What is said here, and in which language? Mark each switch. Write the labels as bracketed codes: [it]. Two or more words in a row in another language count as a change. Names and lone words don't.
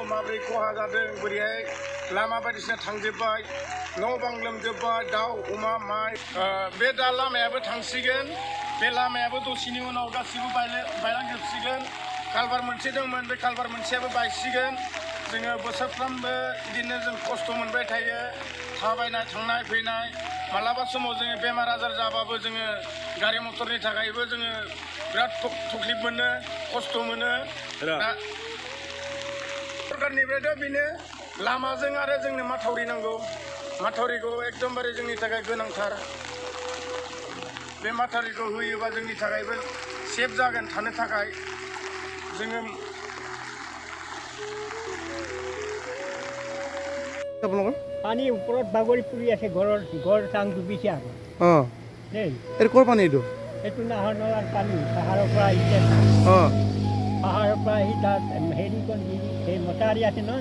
[brx] माबोरै खहा जादों बोरैहाय लामा बायदिसिना थांजोब्बाय न' बां लोमजोब्बाय दाउ अमा माइ बे दा लामायाबो थांसिगोन बे लामायाबो दसेनि उनाव गासिबो बायलांजोबसिगोन कालभार मोनसे दंमोन बे कालभार मोनसेयाबो बायसिगोन जोङो बोसोरफ्रामबो बिदिनो जों खस्थ' मोनबाय थायो थाबायनाय थांनाय फैनाय मालाबा समाव जोङो बेमार आजार जाबाबो जोङो गारि मटरनि थाखायबो जोङो बिराद तकलिफ मोनो खस्थ' मोनो दा सरकारनिफ्रायथ' बेनो लामाजों आरो जोंनो माथावरि नांगौ माथावरिखौ एकदमबारे जोंनि थाखाय गोनांथार बे माथावरिखौ होयोबा जोंनि थाखायबो सेफ जागोन थानो थाखाय जोङो [as] পানী ওপৰত বাগৰি পৰি আছে ঘৰ চাং ডুবিছে আৰু দেই এইটো ক'ৰ পানী এইটো এইটো নাহৰ নলাৰ পানী পাহাৰৰ পৰা আহিছে পাহাৰৰ পৰা আহি তাত হেৰিখন সেই মটাৰী আছে নহয়